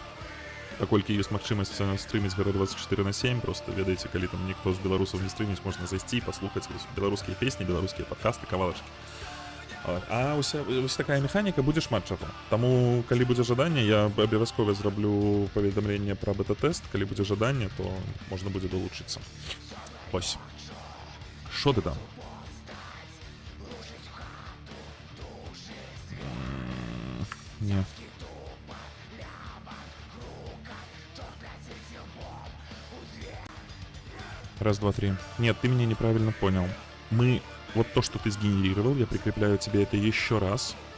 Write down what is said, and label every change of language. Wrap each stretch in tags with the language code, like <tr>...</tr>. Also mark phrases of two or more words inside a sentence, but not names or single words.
<be>Паколькі ёсць магчымасць стрыміць гара 24/7, просто ведаеце, калі там ніхто з беларусаў не стрыміць, можна зайсці, паслухаць беларускія песні, беларускія падкасты, кавалачкі. А вось такая механіка, будзе шмат чаго. Таму, калі будзе жаданне, я абавязкова зраблю паведамленне пра бета-тэст. Калі будзе жаданне, то можна будзе далучыцца. Вось.</be> <ru>Шо ты там? Не. Раз, два, три. Нет, ты меня неправильно понял. Вот то, что ты сгенерировал, я прикрепляю тебе это еще раз.</ru>